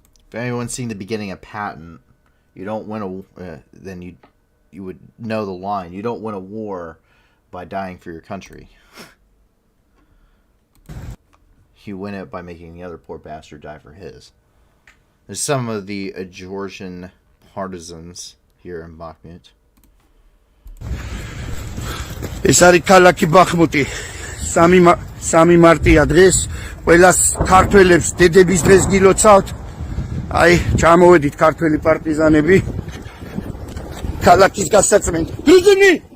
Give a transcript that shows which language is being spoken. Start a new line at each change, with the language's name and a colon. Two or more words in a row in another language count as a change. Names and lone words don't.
English: If anyone's seen the beginning of Patton, you don't win then you would know the line. You don't win a war by dying for your country. You win it by making the other poor bastard die for his. There's some of the Georgian partisans here in Bakhmut.
Georgian: ეს არის ქალაქი ბახმუტი. 3 მარტია დღეს. ყველას ქართველებს დედების დღეს გილოცავთ. აი, ჩამოვედით ქართველი პარტიზანები. ქალაქის გასაწმენდ. გიძინი!